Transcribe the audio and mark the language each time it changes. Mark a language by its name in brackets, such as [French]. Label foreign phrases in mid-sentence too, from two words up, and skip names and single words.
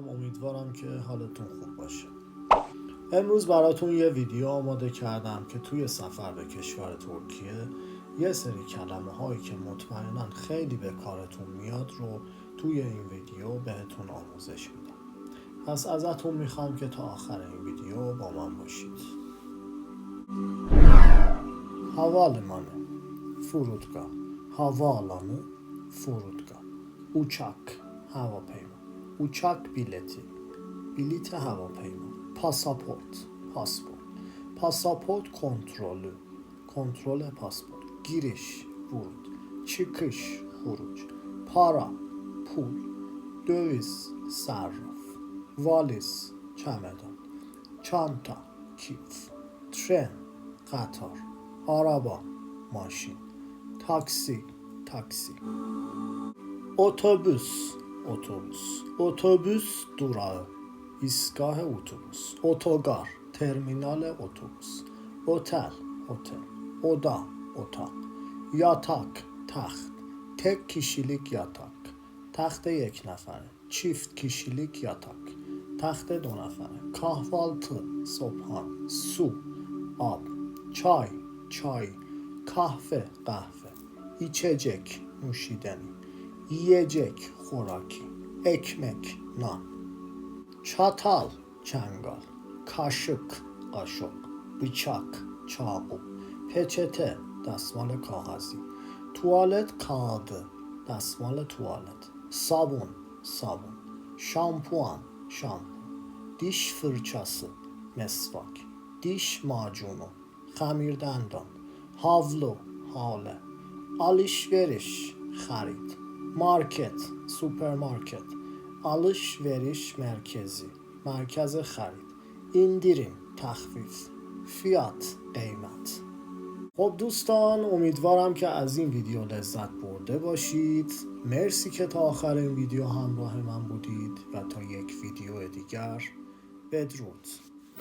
[Persian] امیدوارم که حالتون خوب باشه. امروز براتون یه ویدیو آماده کردم که توی سفر به کشور ترکیه یه سری کلمه هایی که مطمئناً خیلی به کارتون میاد رو توی این ویدیو بهتون آموزش میدم. پس ازتون میخوام که تا آخر این ویدیو با من باشید. [Turkish] havalimanı, فرودگاه. havaalanı, فرودگاه. uçak, هواپیما. uçak bileti, [Persian] بلیت هواپیما. پاسپورت، پاسپورت. [Turkish] pasaport kontrolü, [Persian] کنترل پاسپورت. [Turkish] giriş, ورود. çıkış, خروج. para, پول. döviz, صرف. valiz, چمدان. çanta, کیف. tren, قطار. araba, ماشین. taksi, taksi. otobüs, otobüs. otobüs durağı, [Persian] ایستگاه اتوبوس. [Turkish] otogar, terminal otobüs. otel, otel. oda, اتاق. yatak, تخت. tek kişilik yatak, [Persian] تخت یک نفره. [Turkish] çift kişilik yatak, [Persian] تخت دو نفره. [Turkish] kahvaltı, صبحانه. su, آب. çay, çay. kahve, قهوه. içecek, نوشیدنی. yiyecek, خوراکی. ekmek, نان. çatal, çengal. kaşık, [Persian] قاشق. bıçak, چاقو. peçete, دستمال کاغذی. [Turkish] tuvalet kağıdı, [Persian] دستمال توالت. [Turkish] sabun, sabun. şampuan, şampuan. diş fırçası, مسواک. diş macunu, خمیردندان. havlu, hale. alışveriş, خرید. market, سوپرمارکت. alışveriş merkezi, [Persian] مرکز خرید. [Turkish] indirim, تخفیف. fiyat, قیمت. [Persian] خب دوستان، امیدوارم که از این ویدیو لذت برده باشید. مرسی که تا آخر این ویدیو همراه من بودید و تا یک ویدیو دیگر بدرود.